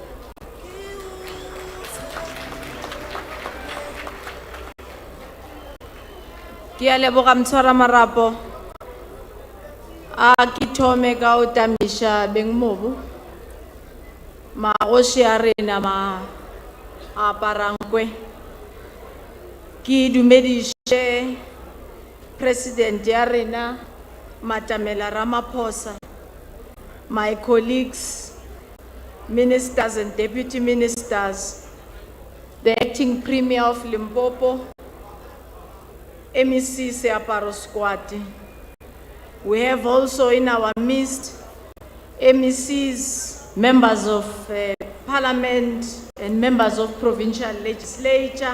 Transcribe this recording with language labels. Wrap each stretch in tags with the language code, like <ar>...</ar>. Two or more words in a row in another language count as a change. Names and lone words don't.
<nso>Ke a leboga Mtshwara Marapo a ke thome ka o tamisha beng mobu magoši a rena ma aparangwe ki dumediše president ya rena Matamela Ramaphosa,</nso> <en>my colleagues, ministers and deputy ministers, the acting premier of Limpopo, MEC Seaparo Squad. We have also in our midst MECs, members of parliament and members of provincial legislature.</en>